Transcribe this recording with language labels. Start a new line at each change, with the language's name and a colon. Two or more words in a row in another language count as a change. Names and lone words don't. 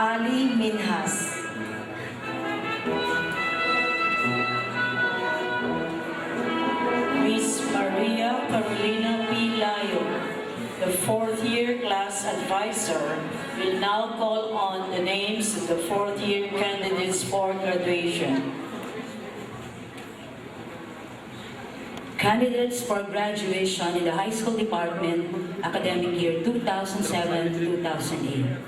English: Mari Minhas. Miss Maria Carolina P. Layo, the fourth-year class advisor, will now call on the names of the fourth-year candidates for graduation. Candidates for graduation in the high school department, academic year 2007-2008.